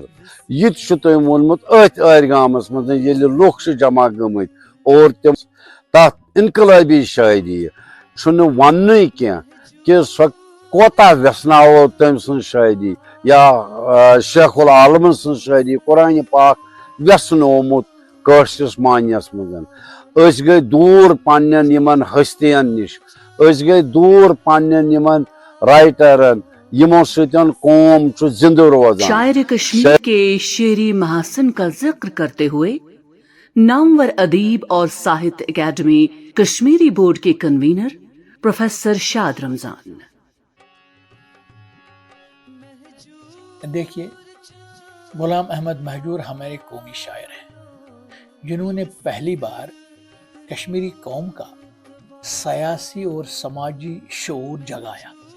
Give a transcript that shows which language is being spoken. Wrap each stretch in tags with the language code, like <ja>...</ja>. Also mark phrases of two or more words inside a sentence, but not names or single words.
<ks>یہِ تہِ چھُ تٔمۍ ووٚنمُت أتھۍ أرۍ گامس منٛز ییٚلہِ لُکھ چھِ جمع گٔمٕتۍ، اور تِم تتھ انقلٲبی شاعری چھُنہٕ وننُے کینٛہہ کہ سۄ کوتاہ ویژھناوو تٔمۍ سٕنٛز شاعری، یا شیخ العالمن سٕنٛز شاعری، قرآنِ پاک ویژھنومُت کٲشرِس معنیَس منٛز۔ أسۍ گٔے دوٗر پننٮ۪ن یِمن ہستین نِش، أسۍ گٔے دوٗر پننٮ۪ن یِمن رائٹرن یِمو سۭتۍ قوم چھُ زندٕ روزان۔</ks> <ur>شاعر کشمیر کے شعری محاسن کا ذکر کرتے ہوئے نامور ادیب اور ساہتیہ اکیڈمی کشمیری بورڈ کے کنوینر پروفیسر شاد رمضان۔ دیکھیے، غلام احمد مہجور ہمارے قومی شاعر ہیں جنہوں نے پہلی بار کشمیری قوم کا سیاسی اور سماجی شعور جگایا۔</ur>